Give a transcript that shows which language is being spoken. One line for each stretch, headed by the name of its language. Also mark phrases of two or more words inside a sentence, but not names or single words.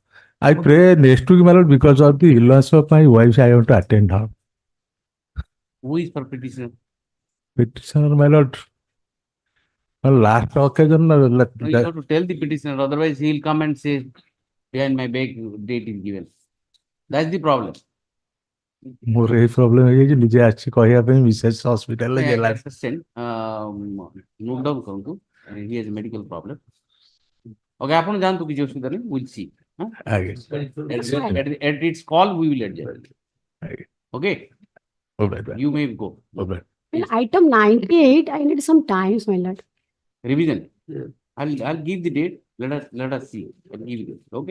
English: I pray next week, my lord, because of the illness of my wife, I want to attend her. Who is for petitioner? Petitioner, my lord. Last occasion, No, you have to tell the petitioner, otherwise he will come and say, behind my back, date is given. That's the problem.
Odia: ମୋର ଏଇ ପ୍ରୋବ୍ଲେମ ହେଇଯାଇଛି ନିଜେ ଆସିଛି କହିବା ପାଇଁ ବିଶେଷ ହସ୍ପିଟାଲରେ
English: I
Odia: ଗଲା
English: understand. Note down କରନ୍ତୁ. He has a medical problem.
Odia: Okay, ଆପଣ ଯାଆନ୍ତୁ କିଛି ଅସୁବିଧା ନାହିଁ.
English: We'll see. Huh?
Odia: ଆଜ୍ଞା
English: At its call, we will adjust. Aye. Okay, you may go. Item 98, I need some time, my lord. Revision. I'll give the date. Let us see. I'll give you. Okay.